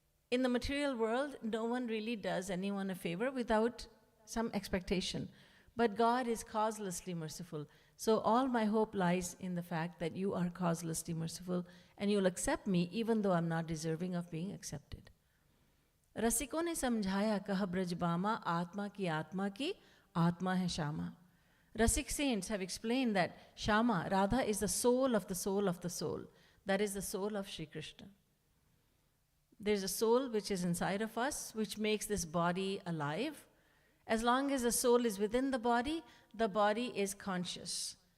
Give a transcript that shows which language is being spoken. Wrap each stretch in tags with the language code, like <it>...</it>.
<en>In the material world, no one really does anyone a favor without some expectation. But God is causelessly merciful. So all my hope lies in the fact that you are causelessly merciful and you'll accept me even though I'm not deserving of being accepted.</en> <hi>रसिकों ने समझाया कह ब्रजबामा आत्मा की आत्मा है Shyama.</hi> <en>Rasik saints have explained that Shyama, Radha, is the soul of the soul of the soul. That is the soul of Shri Krishna. There's a soul which is inside of us, which makes this body alive. As long as the soul is within the body is conscious.</en>